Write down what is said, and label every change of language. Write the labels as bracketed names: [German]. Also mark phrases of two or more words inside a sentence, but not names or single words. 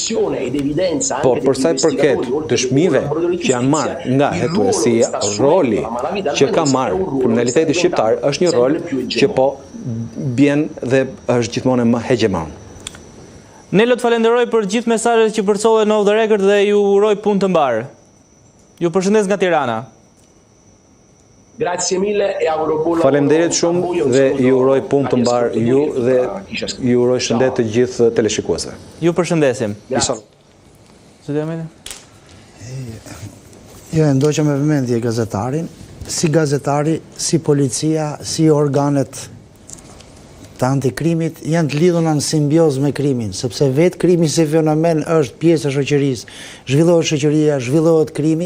[Albanian] Por përsa I përket dëshmive që janë marrë nga hetuesia, roli që ka marrë kriminaliteti shqiptar është një rol që po bjen dhe është gjithmonë më hegemon. Nelo, të falenderoj për gjithë mesazhet që përcollen në Off the Record dhe ju uroj punë të mbar. Ju përshëndes nga Tirana. [Italian] Grazie mille e auguro buon lavoro. [Albanian] Faleminderit shumë dhe ju uroj punë të mbar ju dhe ju uroj shëndet të gjithë teleshikuesve. Ju përshëndesim. Jo, ndoqëm me vëmendje gazetarin, si gazetari, si policia, si organet të antikrimit, janë të lidhuna në simbioz me krimin, sepse vetë krimi si fenomen është pjesë e shoqërisë, zhvillohet shoqëria, zhvillohet krimi.